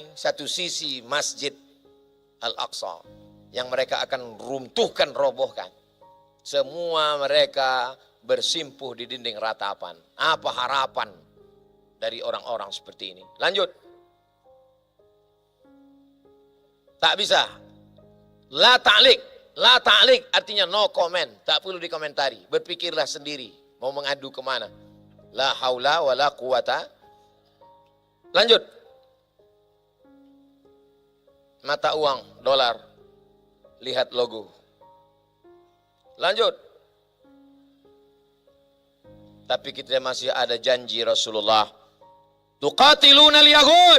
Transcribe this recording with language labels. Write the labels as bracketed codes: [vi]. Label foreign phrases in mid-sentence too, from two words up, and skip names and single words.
[id] Satu sisi Masjid Al-Aqsa yang mereka akan runtuhkan, robohkan. Semua mereka bersimpuh di dinding ratapan. Apa harapan dari orang-orang seperti ini? Lanjut. Tak bisa. [ar] لا تعليق. لا تعليق [id] artinya [en] no comment. [id] Tak perlu dikomentari. Berpikirlah sendiri. Mau mengadu kemana? [ar] لا حول ولا قوة. [id] Lanjut. Mata uang, dolar. Lihat logo. Lanjut. Tapi kita masih ada janji Rasulullah. [ar] تقاتلون اليهود.